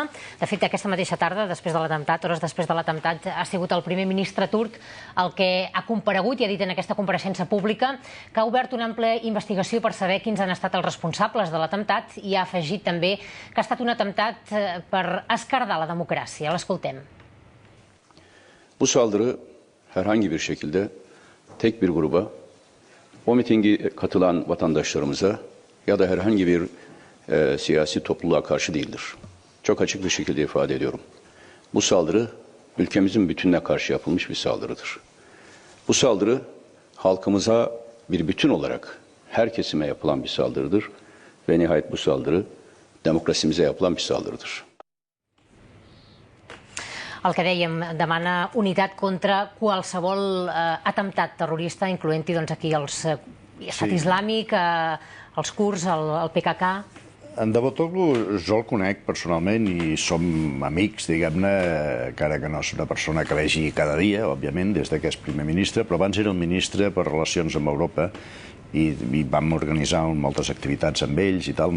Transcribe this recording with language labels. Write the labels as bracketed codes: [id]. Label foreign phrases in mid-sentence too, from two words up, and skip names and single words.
[ca] De fet, aquesta mateixa tarda, després de l'atemptat, hores després de l'atemptat, ha sigut el primer ministre turc el que ha comparegut i ha dit en aquesta compareixença pública que ha obert una àmplia investigació per saber quins han estat els responsables de l'atemptat i ha afegit també que ha estat un atemptat per esquerdar la democràcia. L'escoltem. [tr] Bu saldırı herhangi bir şekilde tek bir gruba, o mitingi katılan vatandaşlarımıza ya da herhangi bir siyasi topluluğa karşı değildir. Çok açık bir şekilde ifade ediyorum. Bu saldırı ülkemizin bütününe karşı yapılmış bir saldırıdır. Bu saldırı halkımıza bir bütün olarak her kesime yapılan bir saldırıdır ve nihayet bu saldırı demokrasimize yapılan bir saldırıdır. [ca] El que dèiem, demana unitat contra qualsevol atemptat terrorista, incloent-hi aquí l'Estat Islàmic, els kurds, el PKK. En Davutoglu jo el conec personalment i som amics, diguem-ne, encara que no és una persona que vegi cada dia, òbviament, des que és primer ministre, però abans era el ministre per Relacions amb Europa i vam organitzar moltes activitats amb ells i tal, no?